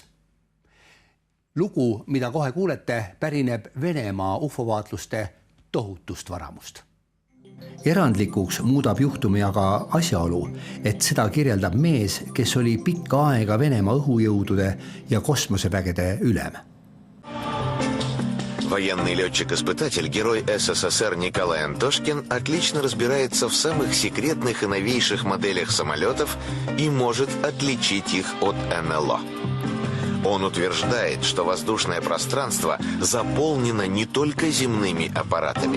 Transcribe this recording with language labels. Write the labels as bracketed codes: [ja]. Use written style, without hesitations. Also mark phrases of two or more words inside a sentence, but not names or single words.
[et] Lugu, mida kohe kuulete, pärineb Venemaa UFO-vaatluste tohutust varamust. Erandlikuks muudab juhtumi aga asjaolu, et seda kirjeldab mees, kes oli pikka aega Venemaa õhujõudude ja kosmosevägede ülem. [ru] Военный летчик-испытатель, герой СССР Николай Антошкин, отлично разбирается в самых секретных и новейших моделях самолетов и может отличить их от НЛО. Он утверждает, что воздушное пространство заполнено не только земными аппаратами.